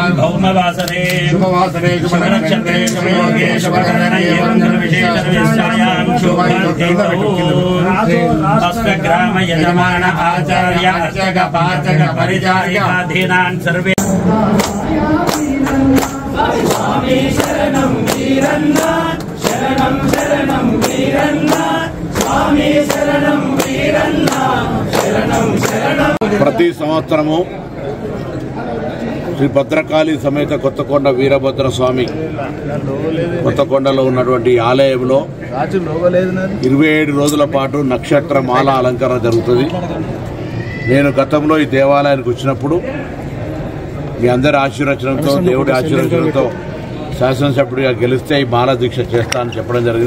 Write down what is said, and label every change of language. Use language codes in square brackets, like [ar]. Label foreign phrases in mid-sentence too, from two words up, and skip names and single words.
[sa] भौमवासरे शुभवासरे शुभनक्षत्रे शुभयोगे शुभकरणे विशेषविश्रायां शुभतिथौ अष्टग्राम यजमान आचार्य अर्चक पाचक परिचारिकाधीनान् सर्वे स्वामी शरणं वीरन्नाथ शरणं शरणं वीरन्नाथ स्वामी शरणं वीरन्नाथ [te] ప్రతి సంవత్సరము శ్రీ భద్రకాళి సమేత కొత్తకొండ వీరభద్ర స్వామి కొత్తకొండలో ఉన్నటువంటి ఆలయంలో 27 రోజుల పాటు నక్షత్ర మాల అలంకరణ జరుగుతుంది. నేను గతంలో ఈ దేవాలయానికి వచ్చినప్పుడు మీ అందరి ఆశీర్వచనంతో, దేవుడి ఆశీర్వచనంతో శాసనసభ్యుడిగా గెలిస్తే ఈ మాల దీక్ష చేస్తానని చెప్పడం జరిగింది.